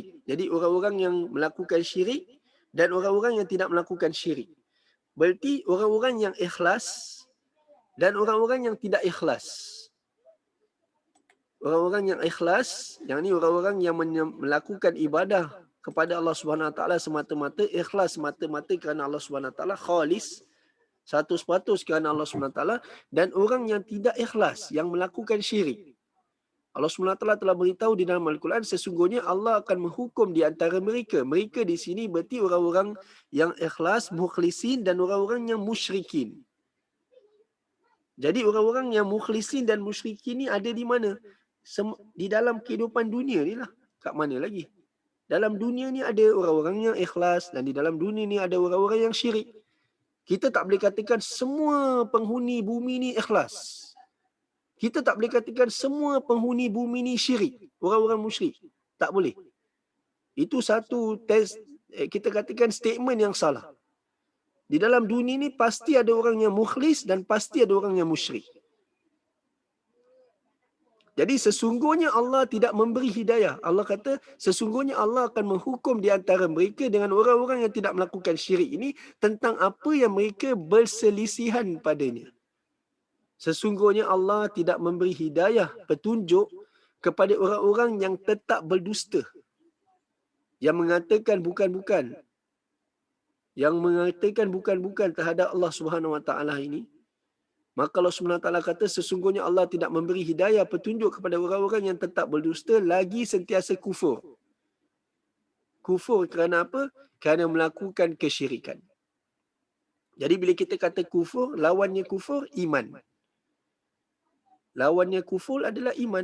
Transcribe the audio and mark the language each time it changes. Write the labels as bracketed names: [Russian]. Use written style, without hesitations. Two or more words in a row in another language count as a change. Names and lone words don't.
[Malay] Jadi orang-orang yang melakukan syirik dan orang-orang yang tidak melakukan syirik. Berarti orang-orang yang ikhlas dan orang-orang yang tidak ikhlas. Orang-orang yang ikhlas, yang ni orang-orang yang melakukan ibadah kepada Allah [Arabic] Subhanahu Wa Taala [Malay] semata-mata, ikhlas semata-mata kerana Allah [Arabic] Subhanahu Wa Taala, [Malay] khalis 100% kerana Allah [Arabic] Subhanahu Wa Taala, [Malay] dan orang yang tidak ikhlas yang melakukan syirik. Allah SWT telah beritahu di dalam Al-Quran, sesungguhnya Allah akan menghukum di antara mereka. Mereka di sini berarti orang-orang yang ikhlas, mukhlisin, dan orang-orang yang musyrikin. Jadi orang-orang yang mukhlisin dan musyrikin ni ada di mana? Di dalam kehidupan dunia ni lah. Kat mana lagi? Dalam dunia ni ada orang-orang yang ikhlas, dan di dalam dunia ni ada orang-orang yang syirik. Kita tak boleh katakan semua penghuni bumi ni ikhlas. Kita tak boleh katakan semua penghuni bumi ni syirik, orang-orang musyrik. Tak boleh. Itu satu kita katakan statement yang salah. Di dalam dunia ni pasti ada orang yang mukhlis dan pasti ada orang yang musyrik. Jadi sesungguhnya Allah tidak memberi hidayah. Allah kata sesungguhnya Allah akan menghukum di antara mereka dengan orang-orang yang tidak melakukan syirik ini tentang apa yang mereka berselisihan padanya. Sesungguhnya Allah tidak memberi hidayah, petunjuk kepada orang-orang yang tetap berdusta, yang mengatakan bukan-bukan, terhadap Allah [Arabic] Subhanahu Wa Taala [Malay] ini. Maka Allah [Arabic] Subhanahu Wa Taala [Malay] kata sesungguhnya Allah tidak memberi hidayah, petunjuk kepada orang-orang yang tetap berdusta lagi sentiasa kufur. Kufur kerana apa? Kerana melakukan kesyirikan. Jadi bila kita kata kufur, lawannya kufur iman. Lawannya kufur adalah iman.